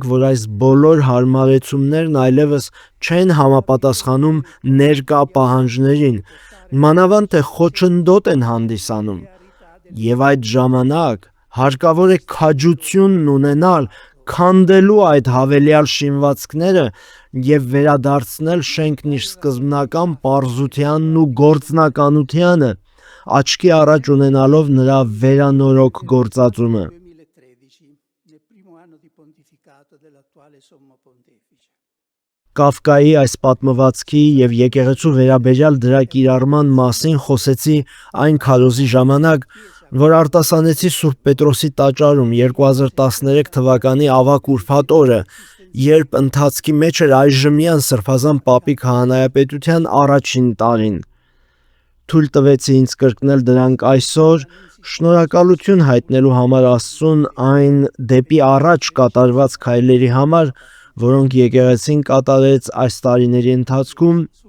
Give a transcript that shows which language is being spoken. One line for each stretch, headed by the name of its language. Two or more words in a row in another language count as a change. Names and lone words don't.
Armenian: որ այս բոլոր հարմարեցումներն այլևս չեն համապատասխանում ներկա պահանջներին, մանավանդ թե խոչընդոտ են հանդիսանում։ Եվ այդ ժամանակ հարկավոր է քաջությունն ունենալ, քանդելու այդ հավելյալ շինվածքները եւ վերադարձնել շենքն իր սկզբնական պարզությանն ու գործնականությանը, աչքի առաջ ունենալով նրա վերանորոգ գործածումը։ 2013,
Italian: nel primo anno di pontificato dell'attuale Sommo Pontefice.
Armenian: Կավկայի այս պատմվածքի եւ եկեղեցու վերաբերյալ դրա կիրառման մասին խոսեցի այն քարոզի ժամանակ, որ արտասանեցի Սուրբ Պետրոսի տաճարում 2013 թվականի ավագ ուրբաթ օրը, երբ ընթացքի մեջ էր այժմյան Սրբազան Պապի քահանայապետության առաջին տարին։ Թույլ տվեցի ինձ կրկնել դրանք այսօր, շնորհակալություն հայտնելու համար Աստծուն այն դեպի առաջ կատարված քայլերի համար, որոնք եկեղեցին կատարեց այս տարիների ընթացքում,